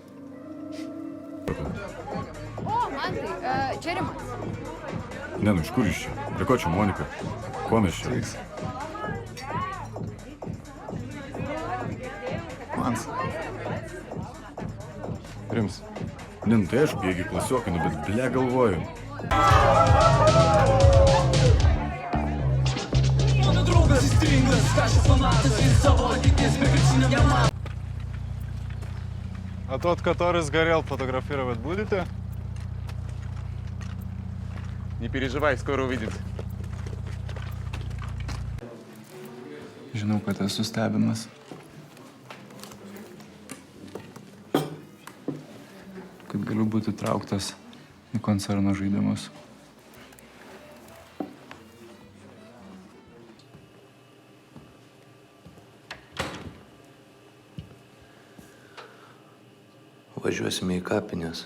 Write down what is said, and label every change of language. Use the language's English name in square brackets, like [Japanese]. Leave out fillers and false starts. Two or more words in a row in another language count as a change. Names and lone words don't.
[Lithuanian] O, Mantai, čia Rimas. Ne, nu iš kur iš čia? Prie ko čia Monika? Ko mes čia? Mans. Rims. Ne, nu tai aišku, jeigu klasiokai, nu bet ble galvoju. [Russian] А тот, который сгорел, фотографировать будете? Не переживай, скоро увидимся. [Lithuanian] Žinau, kad esu stebimas. Kad galiu būti trauktas į koncerno žaidimus. Važiuosime į kapines.